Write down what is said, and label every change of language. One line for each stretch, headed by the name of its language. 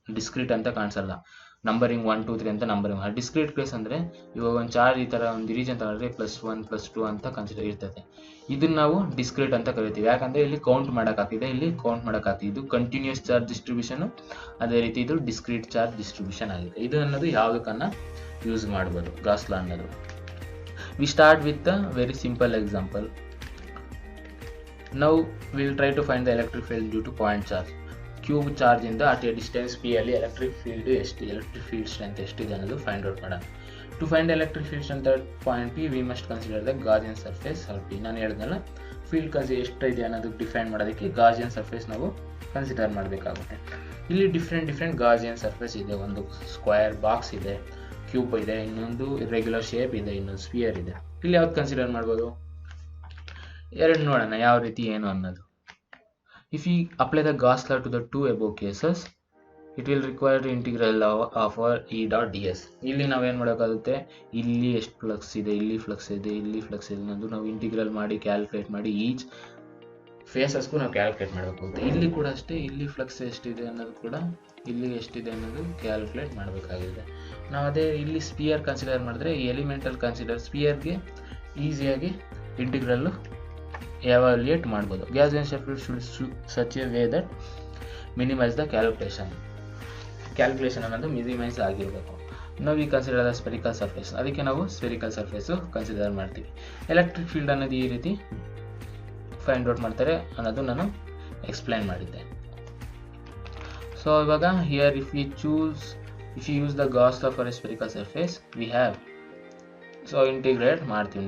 Kannada: Discrete ಅಂತ ಕಾಣಿಸಲ್ಲ, numbering 1 2 3 ಅಂತ ನಂಬರಿಂಗ್. ಡಿಸ್ಕ್ರೀಟ್ ಕೇಸ್ ಅಂದರೆ ಇವಾಗ ಒಂದು ಚಾರ್ಜ್ ಈ ಥರ ಒಂದು ರೀಜನ್ ತಗೊಂಡ್ರೆ +1 +2 ಅಂತ ಕನ್ಸಿಡರ್ ಇರ್ತದೆ. ಇದನ್ನ ನಾವು ಡಿಸ್ಕ್ರೀಟ್ ಅಂತ ಕರಿತೀವಿ, ಯಾಕಂದರೆ ಇಲ್ಲಿ ಕೌಂಟ್ ಮಾಡೋಕ್ಕಾಗ್ತಿದೆ, ಇಲ್ಲಿ ಕೌಂಟ್ ಮಾಡೋಕ್ಕಾಗ್ತಿದೆ. ಇದು ಕಂಟಿನ್ಯೂಸ್ ಚಾರ್ಜ್ ಡಿಸ್ಟ್ರಿಬ್ಯೂಷನು, ಅದೇ ರೀತಿ ಇದು ಡಿಸ್ಕ್ರೀಟ್ ಚಾರ್ಜ್ ಡಿಸ್ಟ್ರಿಬ್ಯೂಷನ್ ಆಗಿದೆ. ಇದು ಅನ್ನೋದು ಯಾವುದಕ್ಕನ್ನ ಯೂಸ್ ಮಾಡ್ಬೋದು ಗಾಸ್ ಲಾ ಅನ್ನೋದು.
English: We start with a very simple example. Now we will try to find the electric field due to point charge. Cube charge ಇಂದ at a distance p ಅಲ್ಲಿ electric field ಎಷ್ಟು, electric field strength
Kannada: ಎಷ್ಟಿದೆ ಅನ್ನೋದು find out ಮಾಡೋಣ.
English: To find electric field strength at point p we must consider the Gaussian surface p.
Kannada: ನಾನು ಹೇಳಿದ್ನಲ್ಲ, field ಎಷ್ಟಿದೆ ಅನ್ನೋದಕ್ಕೆ ಡಿಫೈನ್ ಮಾಡೋದಕ್ಕೆ ಗಾಜಿಯನ್ ಸರ್ಫೇಸ್ ನಾವು ಕನ್ಸಿಡರ್ ಮಾಡಬೇಕಾಗುತ್ತೆ. ಇಲ್ಲಿ ಡಿಫ್ರೆಂಟ್ ಗಾಜಿಯನ್ ಸರ್ಫೇಸ್ ಇದೆ. ಒಂದು ಸ್ಕ್ವೇರ್ ಬಾಕ್ಸ್ ಇದೆ, ಕ್ಯೂಬ್ ಇದೆ, ಇನ್ನೊಂದು ರೆಗ್ಯುಲರ್ ಶೇಪ್ ಇದೆ, ಇನ್ನೊಂದು ಸ್ಪಿಯರ್ ಇದೆ. ಇಲ್ಲಿ ಯಾವ್ದು ಕನ್ಸಿಡರ್ ಮಾಡ್ಬೋದು, ಎರಡು ನೋಡೋಣ ಯಾವ ರೀತಿ ಏನು ಅನ್ನೋದು.
English: If you apply the Gauss law to the two above cases, it will require integral of E dot ds.
Kannada: ಇಲ್ಲಿ ನಾವೇನು ಮಾಡೋಕ್ಕಾಗುತ್ತೆ, ಇಲ್ಲಿ ಎಷ್ಟು ಫ್ಲಕ್ಸ್ ಇದೆ, ಇಲ್ಲಿ ಫ್ಲಕ್ಸ್ ಇದೆ, ಇಲ್ಲಿ ಫ್ಲಕ್ಸ್ ಇದೆ ಅನ್ನೋದು ನಾವು ಇಂಟಿಗ್ರಲ್ ಮಾಡಿ ಕ್ಯಾಲ್ಕುಲೇಟ್ ಮಾಡಿ ಈಚ್ ಫೇಸಸ್ಗೂ ನಾವು ಕ್ಯಾಲ್ಕುಲೇಟ್ ಮಾಡಬೇಕಾಗುತ್ತೆ. ಇಲ್ಲಿ ಕೂಡ ಅಷ್ಟೇ, ಇಲ್ಲಿ ಫ್ಲಕ್ಸ್ ಎಷ್ಟಿದೆ ಅನ್ನೋದು ಕೂಡ, ಇಲ್ಲಿ ಎಷ್ಟಿದೆ ಅನ್ನೋದು ಕ್ಯಾಲ್ಕುಲೇಟ್ ಮಾಡಬೇಕಾಗಿದೆ. ನಾವು ಅದೇ ಇಲ್ಲಿ ಸ್ಪಿಯರ್ ಕನ್ಸಿಡರ್ ಮಾಡಿದ್ರೆ, ಈ ಎಲಿಮೆಂಟಲ್ ಕನ್ಸಿಡರ್ ಸ್ಪಿಯರ್ಗೆ ಈಸಿಯಾಗಿ ಇಂಟಿಗ್ರಲ್ಲು evaluate ಮಾಡ್ಬೋದು.
English: Gaussian surface should such a way that minimize the calculation
Kannada: ಅನ್ನೋದು ಮಿನಿಮೈಸ್ ಆಗಿರಬೇಕು. ನಾವು ಈ
English: consider the spherical surface,
Kannada: ಅದಕ್ಕೆ ನಾವು ಸ್ಪೆರಿಕಲ್ ಸರ್ಫೇಸು ಕನ್ಸಿಡರ್ ಮಾಡ್ತೀವಿ. ಎಲೆಕ್ಟ್ರಿಕ್ ಫೀಲ್ಡ್ ಅನ್ನೋದು ಈ ರೀತಿ ಫೈಂಡ್ ಔಟ್ ಮಾಡ್ತಾರೆ ಅನ್ನೋದು ನಾನು ಎಕ್ಸ್ಪ್ಲೈನ್ ಮಾಡಿದ್ದೆ.
English: so ಇವಾಗ here if you use the Gauss law for a spherical surface we have, so
Kannada: integrate ಮಾಡ್ತೀವಿ.